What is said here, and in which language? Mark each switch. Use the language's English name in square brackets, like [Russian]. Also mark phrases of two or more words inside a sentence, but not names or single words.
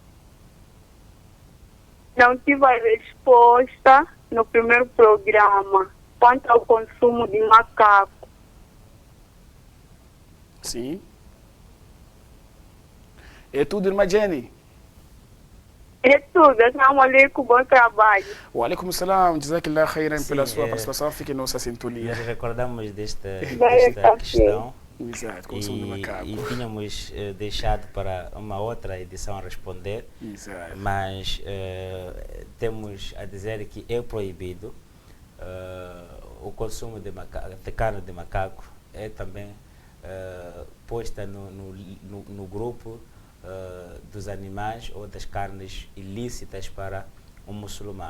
[Portuguese] Não tive a resposta no primeiro programa quanto ao consumo de macaco. Sim. É tudo, irmã Jenny? É tudo. [Arabic] السلام عليكم, [Portuguese] bom trabalho. [Arabic] وعليكم السلام, جزاك الله خيرا [Portuguese] pela sua participação. Fique em nossa sintonia. Nós recordamos desta Exato. questão. Exato, consumo de macaco. E tínhamos deixado para uma outra edição responder, Exato. mas temos a dizer que é proibido o consumo de carne de macaco, é também posta no grupo dos animais ou das carnes ilícitas para um muçulmano.